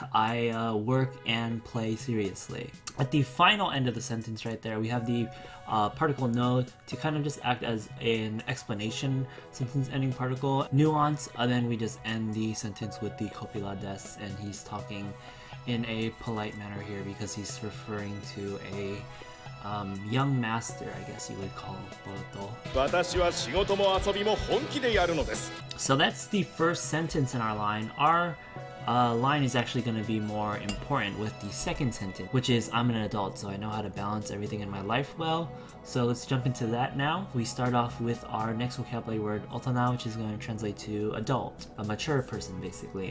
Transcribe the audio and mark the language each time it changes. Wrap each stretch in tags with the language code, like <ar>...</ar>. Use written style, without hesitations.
<en>I work and play seriously. At the final end of the sentence right there, we have the particle no to kind of just act as an explanation sentence ending particle nuance, and then we just end the sentence with the copula des, and he's talking in a polite manner here because he's referring to a young master, I guess you would call Boruto.</en> <ja>私は仕事も遊びも本気でやるのです。</ja> <en>So that's the first sentence in our line. Our line is actually going to be more important with the second sentence, which is I'm an adult, so I know how to balance everything in my life well. So let's jump into that now. We start off with our next vocabulary word, otona, which is going to translate to adult, a mature person basically.</en>